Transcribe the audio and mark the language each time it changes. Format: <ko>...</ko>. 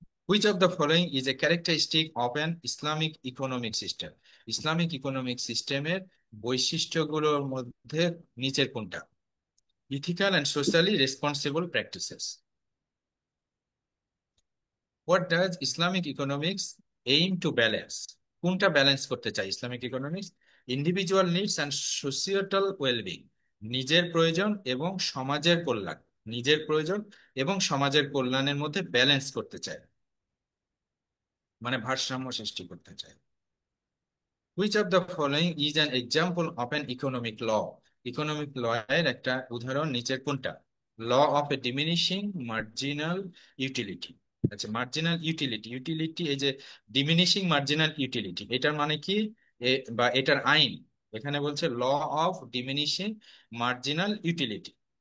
<en>Which of the following is a characteristic of an Islamic economic system?</en> <bn>Islamic economic সিস্টেমের বৈশিষ্ট্যগুলোর মধ্যে নিচের কোনটা?</bn> <en>Ethical and socially responsible practices. What does Islamic economics aim to balance?</en> <bn>কোনটা balance করতে চাই Islamic economics?</bn> <en>individual needs and societal wellbeing,</en> <bn>নিজের প্রয়োজন এবং সমাজের কল্যাণ, নিজের প্রয়োজন এবং সমাজের কল্যাণের মধ্যে ব্যালেন্স করতে চায়, মানে ভারসাম্য সৃষ্টি করতে চায়।</bn> <en>Which of the following is an example of an economic law?</en> <bn>Economic ল এর একটা উদাহরণ নিচের কোনটা?</bn> <en>Law of a diminishing marginal utility.</en> <bn>আচ্ছা, মার্জিনাল ইউটিলিটি, ইউটিলিটি, এই যে ডিমিনিশিং মার্জিনাল ইউটিলিটি, এটার মানে কি? বা এটার আইন এখানে বলছে</bn> <en>Law of diminishing marginal utility.</en>